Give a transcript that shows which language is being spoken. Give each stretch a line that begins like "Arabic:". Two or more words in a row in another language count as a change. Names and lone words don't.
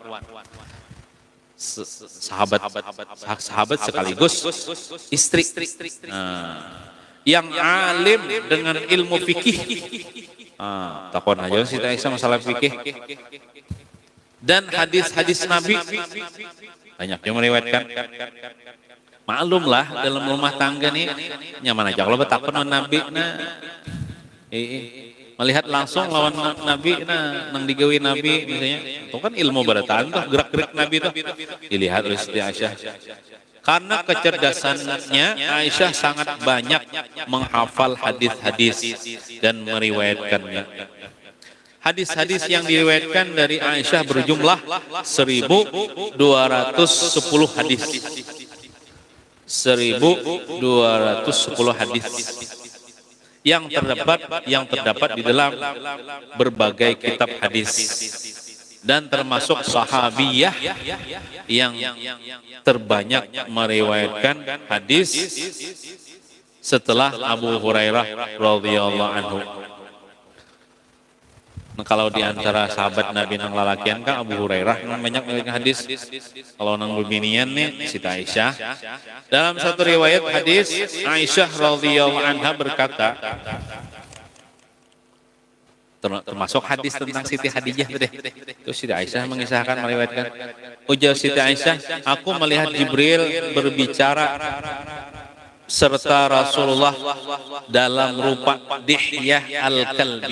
Indonesian: Sahabat sekaligus istri. Yang alim dengan ilmu fikih.
Banjar: Takon aja Siti Aisyah masalah fikih.
Indonesian: Dan hadis-hadis Nabi banyak yang meriwayatkan.
Banjar: Maklumlah dalam rumah tangga nih nyaman aja kalau betakon Nabi melihat langsung lawan Nabi nang digawi Nabi misalnya. Itu kan ilmu barataan tuh,
Indonesian: gerak-gerik Nabi tuh dilihat oleh Siti Aisyah. Karena kecerdasannya, Aisyah sangat banyak menghafal hadis-hadis dan meriwayatkannya. Hadis-hadis yang diriwayatkan dari Aisyah berjumlah 1.210 hadis. 1.210 hadis yang terdapat di dalam berbagai kitab hadis, dan termasuk sahabiyah yang terbanyak meriwayatkan hadis setelah Abu Hurairah
Arabic: رضي الله عنه.
Banjar: Nah, kalau di antara sahabat Nabi nang lalakian kan Abu Hurairah nang banyak meriwayatkan hadis. Kalau nang bebinian nih Siti Aisyah.
Indonesian: Dalam satu riwayat hadis, Aisyah
Arabic: رضي الله عنها
Indonesian: berkata, termasuk hadis tentang Siti Khadijah deh. Itu Siti Aisyah mengisahkan meriwayatkan. Ujar Siti Aisyah, aku melihat Jibril berbicara serta Rasulullah dalam rupa Dihyah al-Kalbi.